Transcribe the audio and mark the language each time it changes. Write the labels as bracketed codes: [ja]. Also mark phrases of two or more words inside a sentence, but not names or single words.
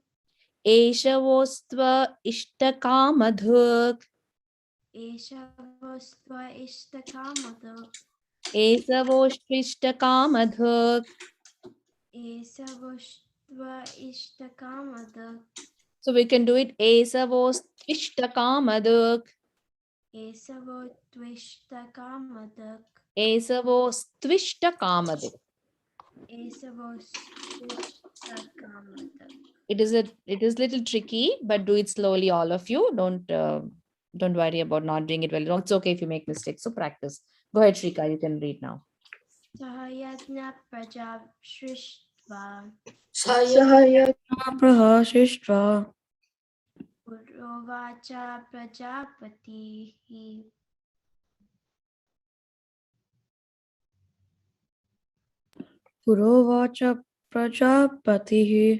[sa] एषवोस्त्व इष्टकामधुक् एषवोस्त्व इष्टकामधुक् एषवोस्त्विष्टकामधुक्. एषवोस्त्व इष्टकामधुक् [en] So we can do it [sa] एषवोस्त्विष्टकामधुक् एषवोत्विष्टकामधक् एषवोस्त्विष्टकामधुक्. एषवोस्त्विष्टकामधक्. [en] It is little tricky, but do it slowly, all of you. Don't worry about not doing it well. It's okay if you make mistakes. So practice. Go ahead, Shrika. You can read now. [sa] सहयज्ञ प्रजा सृष्ट्वा सहय प्रहसिष्ट्र पुरोवाच प्रजापतिः पुरोवाच प्रजापतिः